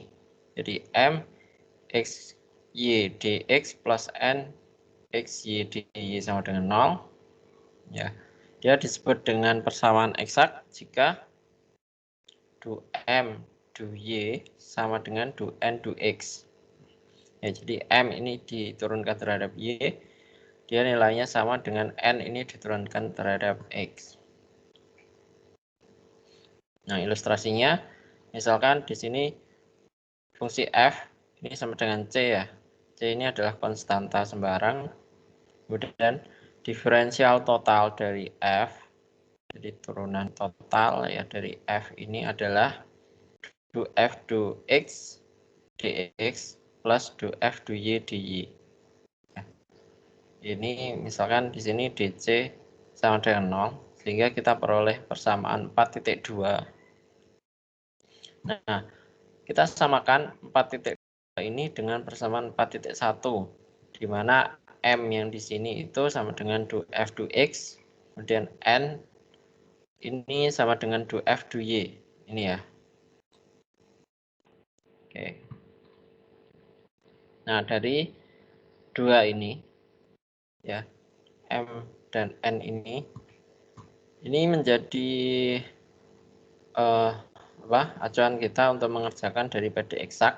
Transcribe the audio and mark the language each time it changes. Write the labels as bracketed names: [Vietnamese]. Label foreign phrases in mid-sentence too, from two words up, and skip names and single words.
[Indonesian] Jadi M X Y dx plus N X Y dy sama dengan 0 ya. Dia disebut dengan persamaan eksak jika du M du Y sama dengan du N du X. Ya, jadi M ini diturunkan terhadap Y, dia nilainya sama dengan N ini diturunkan terhadap X. Nah, ilustrasinya, misalkan di sini fungsi F ini sama dengan C ya. C ini adalah konstanta sembarang. Kemudian diferensial total dari F, jadi turunan total ya dari F ini adalah du F du X dx plus du F du Y dy. Ini misalkan di sini DC sama dengan 0, sehingga kita peroleh persamaan 4.2. Nah, kita samakan 4.2 ini dengan persamaan 4.1, di mana M yang di sini itu sama dengan du F du X, kemudian N ini sama dengan du F du Y. Ini ya. Oke. Nah, dari dua ini, ya, M dan N ini menjadi acuan kita untuk mengerjakan dari PD eksak.